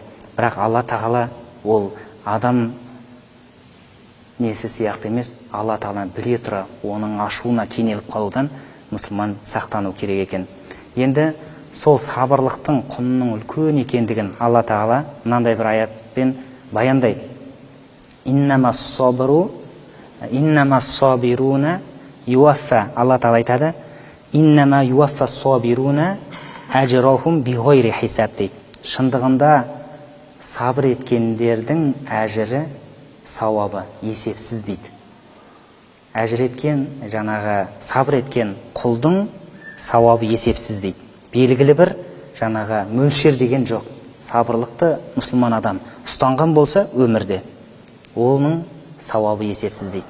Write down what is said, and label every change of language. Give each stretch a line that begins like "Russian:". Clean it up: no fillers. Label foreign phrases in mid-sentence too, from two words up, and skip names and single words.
Kazakh: Бірақ Алла Тағала ол адам несі сияқты емес, Алла Тағаланы біле тұра, оның ашуына кенеліп қалудан мұсылман сақтану керек екен. Енді сол сабырлықтың құнының үлкен екендігін Алла Тағала мынандай бір аятпен баяндайды.
Arabic: «إنما الصابرون يوفى».
Kazakh: Алла Тағала айтады:
Arabic: «إنما يوفى الصابرون أجرهم بغير حساب» дейді.
Kazakh: Шындығында сабыр еткендердің әжірі, сауабы есепсіз дейді. Әжір еткен, жаңағы сабыр еткен құлдың сауабы есепсіз дейді. Белгілі бір жаңағы мөлшер деген жоқ. Сабырлықты мұсылман адам ұстанған болса өмірде, оның сауабы есепсіз дейді.